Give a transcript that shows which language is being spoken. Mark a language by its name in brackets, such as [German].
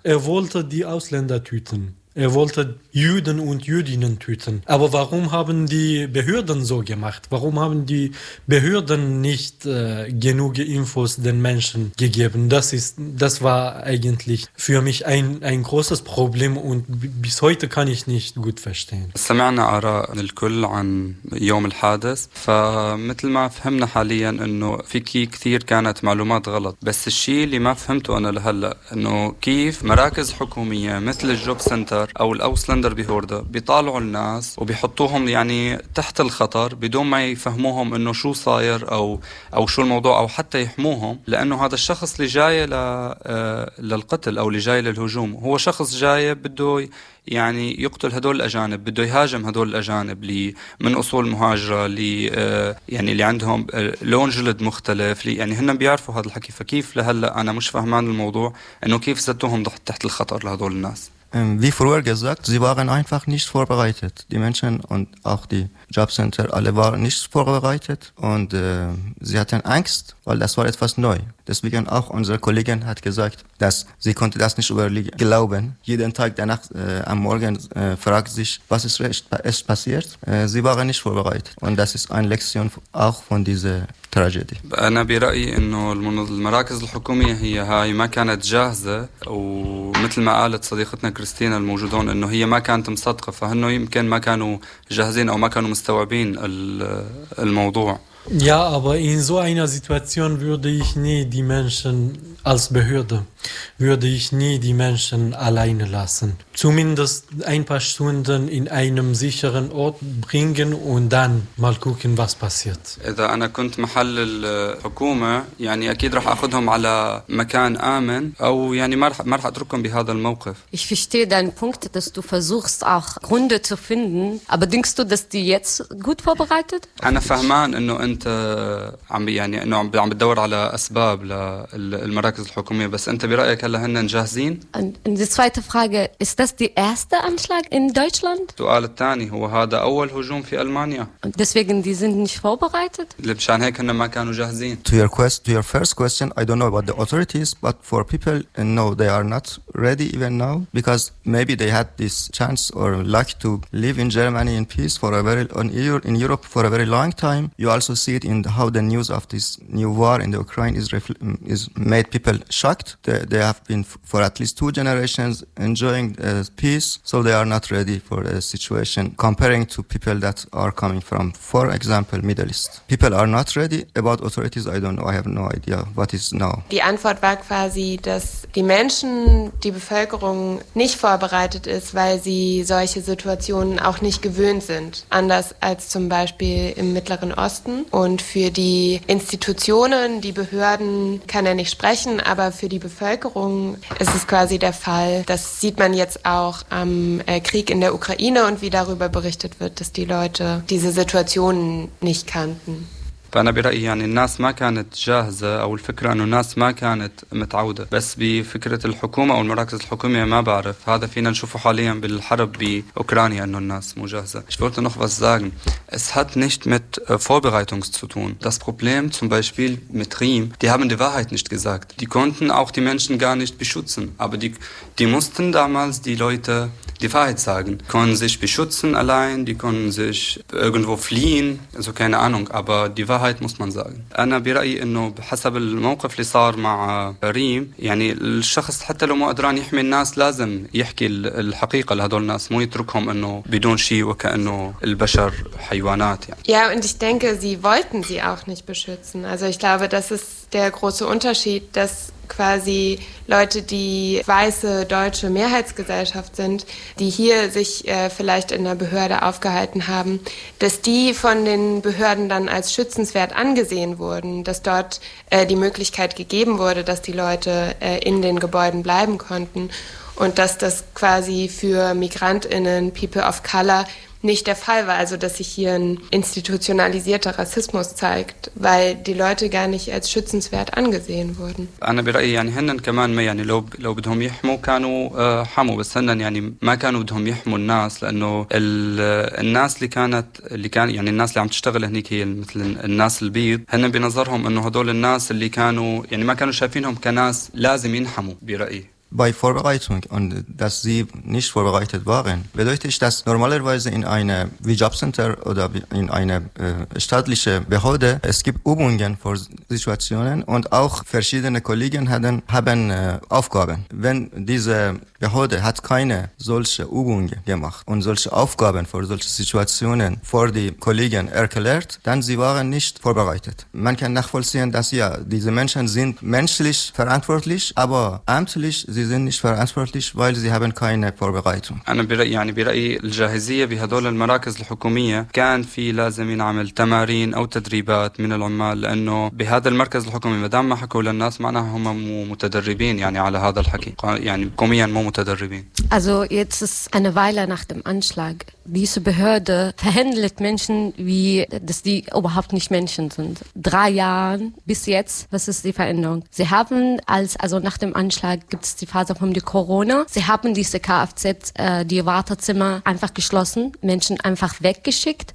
[German] Er wollte die Ausländer töten. Er wollte Juden und Jüdinnen töten. Aber warum haben die Behörden so gemacht? Warum haben die Behörden nicht genug Infos den Menschen gegeben? Das war eigentlich für mich ein großes Problem und bis heute kann ich nicht gut verstehen. [Arabic] سمعنا آراء الكل عن يوم الحادث. فمثل ما فهمنا حاليا إنه في كثير كانت معلومات غلط. بس الشيء اللي ما فهمته أنا لهلا إنه كيف مراكز حكومية مثل الجوب سنتر أو الأوسلندر بهوردة بيطالعوا الناس وبيحطوهم يعني تحت الخطر بدون ما يفهموهم إنه شو صاير أو شو الموضوع أو حتى يحموهم لأنه هذا الشخص اللي جاي للقتل أو اللي جاي للهجوم هو شخص جاي بده يعني يقتل هدول الأجانب بده يهاجم هدول الأجانب اللي من أصول مهاجرة اللي يعني اللي عندهم لون جلد مختلف يعني هن بيعرفوا هذا الحكي فكيف لهلأ أنا مش فهمان الموضوع إنه كيف زدتوهم تحت الخطر لهدول الناس [German] Wie früher gesagt, sie waren einfach nicht vorbereitet. Die Menschen und auch die Jobcenter, alle waren nicht vorbereitet. Und sie hatten Angst, weil das war etwas neu. Deswegen auch unsere Kollegin hat gesagt, dass sie konnte das nicht glauben. Jeden Tag danach am Morgen fragt sich, was ist recht passiert. Sie waren nicht vorbereitet. Und das ist eine Lektion auch von dieser Tragödie. [Arabic] أنا برأيي إنه المراكز الحكومية هي هاي ما كانت جاهزة ومثل ما قالت صديقتنا كريستينا الموجودون إنه هي ما كانت مصدقة فهنو يمكن ما كانوا جاهزين أو ما كانوا مستوعبين الموضوع. [German] Ja, aber in so einer Situation würde ich nie die Menschen als Behörde, würde ich nie die Menschen alleine lassen. Zumindest ein paar Stunden in einem sicheren Ort bringen und dann mal gucken, was passiert. [Arabic] إذا أنا كنت محل الحكومة يعني أكيد راح أخذهم على مكان آمن أو يعني ما رح أتركهم بهذا الموقف. [German] Ich verstehe deinen Punkt, dass du versuchst auch Gründe zu finden, aber denkst du, dass die jetzt gut vorbereitet? [Arabic] أنا فهمان إنه أنت عم يعني إنه عم بتدور على أسباب للمراكز الحكومية بس أنت برأيك هلا هن جاهزين؟ [German] Die zweite Frage ist das der erste Anschlag in Deutschland؟ [Arabic] السؤال الثاني هو هذا أول هجوم في ألمانيا؟ [German] Deswegen die sind nicht vorbereitet؟ [Arabic] لبشان هيك هن ما كانوا جاهزين. [English] To your first question, I don't know about the authorities, but for people, no, they are not ready even now because maybe they had this chance or luck to live in Germany in peace for a very in Europe for a very long time. You also see it in how the news of this new war in the Ukraine is made people shocked. They have been for at least two generations enjoying peace, so they are not ready for the situation comparing to people that are coming from, for example, Middle East. People are not ready. About authorities, I don't know. I have no idea what is now. [German] Die Antwort war quasi, dass die Menschen, die Bevölkerung nicht vorbereitet ist, weil sie solche Situationen auch nicht gewöhnt sind. Anders als zum Beispiel im Mittleren Osten. Und für die Institutionen, die Behörden kann er nicht sprechen, aber für die Bevölkerung ist es quasi der Fall. Das sieht man jetzt auch am Krieg in der Ukraine und wie darüber berichtet wird, dass die Leute diese Situationen nicht kannten. [Arabic] فأنا برأيي يعني الناس ما كانت جاهزة أو الفكرة أنه الناس ما كانت متعودة بس بفكرة الحكومة أو المراكز الحكومية ما بعرف هذا فينا نشوفه حاليا بالحرب بأوكرانيا أنه الناس مو جاهزة [German] Ich wollte noch was sagen Es hat nicht mit Vorbereitung zu tun Das Problem zum Beispiel mit Riem Die haben die Wahrheit nicht gesagt Die konnten auch die Menschen gar nicht beschützen Aber die mussten damals die Leute die Wahrheit sagen Die konnten sich beschützen allein Die konnten sich irgendwo fliehen Also keine Ahnung Aber die Wahrheit [Arabic] هاي مش من زاجن. أنا برأيي إنه بحسب الموقف اللي صار مع ريم يعني الشخص حتى لو ما قدران يحمي الناس لازم يحكي الحقيقة لهذول الناس مو يتركهم إنه بدون شيء وكأنه البشر حيوانات يعني. [German] Ja, und ich denke, sie wollten sie auch nicht beschützen. Also ich glaube, das ist der große Unterschied, dass quasi Leute, die weiße deutsche Mehrheitsgesellschaft sind, die hier sich vielleicht in der Behörde aufgehalten haben, dass die von den Behörden dann als schützenswert angesehen wurden, dass dort die Möglichkeit gegeben wurde, dass die Leute in den Gebäuden bleiben konnten und dass das quasi für MigrantInnen, People of Color, nicht der Fall war, also dass sich hier ein institutionalisierter Rassismus zeigt, weil die Leute gar nicht als schützenswert angesehen wurden. [Arabic] انا برايي يعني هن كمان ما يعني لو لو بدهم يحموا كانوا حموا بس هن يعني ما كانوا بدهم يحموا الناس لانه الناس اللي كانت اللي كان يعني الناس اللي عم تشتغل هنيك هي مثل الناس البيض هن بنظرهم انه هدول الناس اللي كانوا يعني ما كانوا شايفينهم كناس لازم ينحموا برايي. [German] Bei Vorbereitung und dass sie nicht vorbereitet waren, bedeutet ich, dass normalerweise in einem Jobcenter oder in einer staatlichen Behörde es gibt Übungen für Situationen und auch verschiedene Kollegen haben Aufgaben. Wenn diese Behörde hat keine solche Übungen gemacht und solche Aufgaben für solche Situationen vor die Kollegen erklärt, dann sie waren nicht vorbereitet. Man kann nachvollziehen, dass ja, diese Menschen sind menschlich verantwortlich, aber amtlich sie sind nicht verantwortlich, weil sie haben keine Vorbereitung. [Arabic] انا برايي يعني برايي الجاهزيه بهدول المراكز الحكوميه كان في لازم ينعمل تمارين او تدريبات من العمال لانه بهذا المركز الحكومي ما دام ما حكوا للناس معناها هم مو متدربين يعني على هذا الحكي يعني حكوميا مو متدربين. [German] Also jetzt ist eine Weile nach dem Anschlag. Diese Behörde verhandelt Menschen, wie dass die überhaupt nicht Menschen sind. 3 Jahre bis jetzt, was ist die Veränderung? Sie haben also nach dem Anschlag gibt es die Phase von der Corona. Sie haben diese Kfz, die Wartezimmer einfach geschlossen, Menschen einfach weggeschickt.